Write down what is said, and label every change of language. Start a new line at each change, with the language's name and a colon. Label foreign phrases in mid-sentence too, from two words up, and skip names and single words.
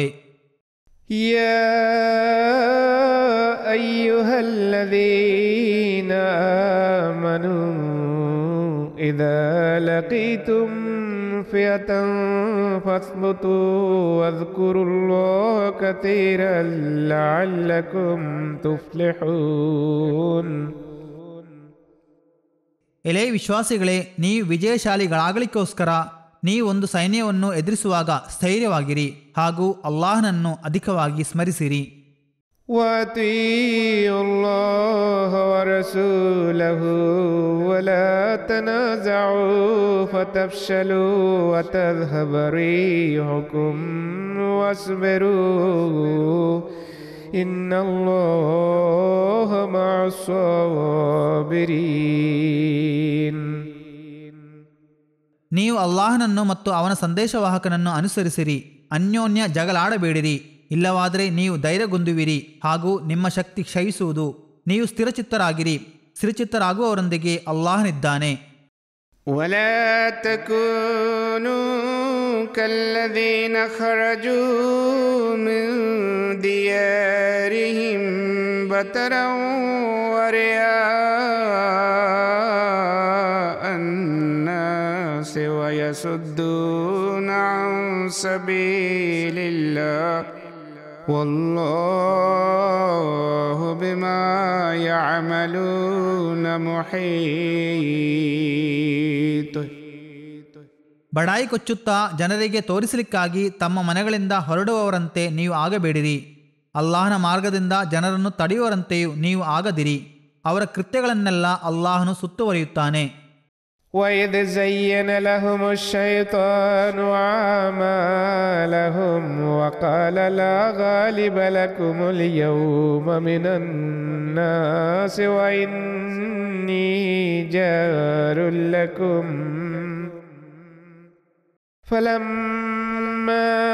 Arabic: يا أيها الذين آمنوا إذا لقيتم فئة فاثبتوا واذكروا الله كثيرا لعلكم تفلحون.
Kannada: ಎಲೆ ವಿಶ್ವಾಸಿಗಳೇ, ನೀವು ವಿಜಯಶಾಲಿಗಳಾಗಲಿಕ್ಕೋಸ್ಕರ ನೀವು ಒಂದು ಸೈನ್ಯವನ್ನು ಎದುರಿಸುವಾಗ ಸ್ಥೈರ್ಯವಾಗಿರಿ ಹಾಗೂ ಅಲ್ಲಾಹನನ್ನು ಅಧಿಕವಾಗಿ ಸ್ಮರಿಸಿರಿ.
Arabic: وَأَطِيعُوا اللَّهَ وَرَسُولَهُ وَلَا تَنَازَعُوا فَتَفْشَلُوا وَتَذْهَبَ رِيحُكُمْ وَاصْبِرُوا إِنَّ اللَّهَ مَعَ الصَّابِرِينَ.
Kannada: ನೀವು ಅಲ್ಲಾಹನನ್ನು ಮತ್ತು ಅವನ ಸಂದೇಶವಾಹಕನನ್ನು ಅನುಸರಿಸಿರಿ, ಅನ್ಯೋನ್ಯ ಜಗಳಾಡಬೇಡಿರಿ, ಇಲ್ಲವಾದರೆ ನೀವು ಧೈರ್ಯಗುಂದುವಿರಿ ಹಾಗೂ ನಿಮ್ಮ ಶಕ್ತಿ ಕ್ಷಯಿಸುವುದು. ನೀವು ಸ್ಥಿರಚಿತ್ತರಾಗಿರಿ, ಸ್ಥಿರಚಿತ್ತರಾಗುವವರೊಂದಿಗೆ ಅಲ್ಲಾಹನಿದ್ದಾನೆ.
Arabic: ولا تكونوا كالذين خرجوا من ديارهم بطرا ورئاء الناس ويصدون عن سبيل الله والله بما يعملون محيط.
Kannada: ಬಡಾಯಿ ಕೊಚ್ಚುತ್ತಾ ಜನರಿಗೆ ತೋರಿಸಲಿಕ್ಕಾಗಿ ತಮ್ಮ ಮನೆಗಳಿಂದ ಹೊರಡುವವರಂತೆ ನೀವು ಆಗಬೇಡಿರಿ. ಅಲ್ಲಾಹನ ಮಾರ್ಗದಿಂದ ಜನರನ್ನು ತಡೆಯುವರಂತೆಯೂ ನೀವು ಆಗದಿರಿ. ಅವರ ಕೃತ್ಯಗಳನ್ನೆಲ್ಲ ಅಲ್ಲಾಹನು ಸುತ್ತುವರಿಯುತ್ತಾನೆ.
Arabic: وَإِذْ زَيَّنَ لَهُمُ الشَّيْطَانُ أَعْمَالَهُمْ وَقَالَ لَا غَالِبَ لَكُمُ الْيَوْمَ مِنَ النَّاسِ وَإِنِّي جَارٌ لَكُمْ فَلَمَّا